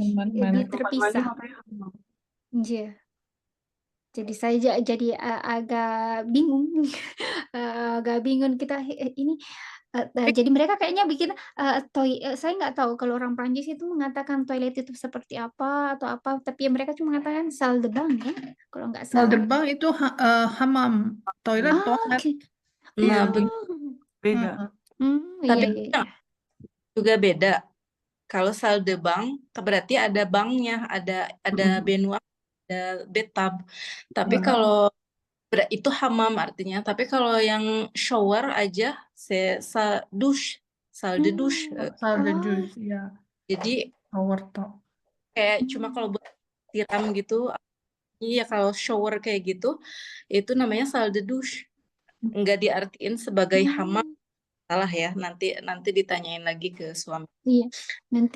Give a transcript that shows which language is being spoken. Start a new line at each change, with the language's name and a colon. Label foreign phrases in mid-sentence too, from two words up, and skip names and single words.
Indonesian: Jadi terpisah. Iya. Jadi saya jadi agak bingung. Agak bingung kita ini. Jadi mereka kayaknya bikin saya nggak tahu kalau orang Prancis itu mengatakan toilet itu seperti apa atau apa, tapi mereka cuma mengatakan
French: salle de bain
Indonesian: ya, kalau nggak
French: Salle de
Indonesian: salah. bain itu hamam, toilet toilet. Oke. Nah, Beda. tapi Iya. juga beda. Kalau
French: salle de bain
Indonesian: berarti ada banknya, ada baignoire, ada bathtub. Tapi kalau itu hamam artinya. Tapi kalau yang shower aja,
French: douche, salle de douche. Salle de douche,
Indonesian: ya. Jadi Shower toh. kayak cuma kalau buat siram gitu, Iya, kalau shower kayak gitu, itu namanya
French: salde douche.
Indonesian: Nggak diartiin sebagai hamam, salah ya. Nanti ditanyain lagi ke suami. Iya, nanti